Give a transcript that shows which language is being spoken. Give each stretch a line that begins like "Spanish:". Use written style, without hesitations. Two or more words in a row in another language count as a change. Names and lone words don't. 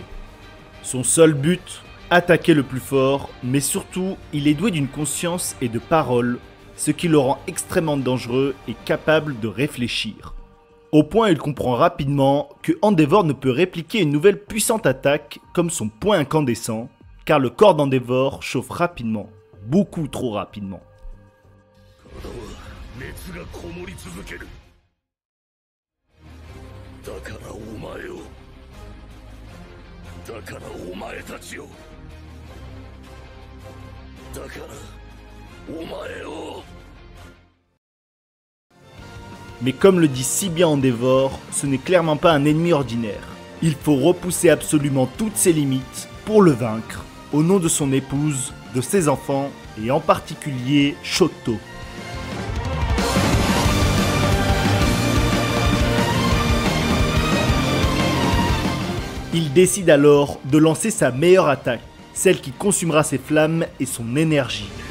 French: Son seul but, attaquer le plus fort, mais surtout, il est doué d'une conscience et de parole, ce qui le rend extrêmement dangereux et capable de réfléchir. Au point où il comprend rapidement que Endeavor ne peut répliquer une nouvelle puissante attaque comme son poing incandescent, car le corps d'Endeavor chauffe rapidement. beaucoup trop rapidement.
Japanese: 体は熱がこもり続ける。だからお前を、だからお前たちを、だからお前を。
French: Mais comme le dit si bien Endeavor, ce n'est clairement pas un ennemi ordinaire. Il faut repousser absolument toutes ses limites pour le vaincre, au nom de son épouse, de ses enfants et en particulier Shoto. Il décide alors de lancer sa meilleure attaque, celle qui consumera ses flammes et son énergie.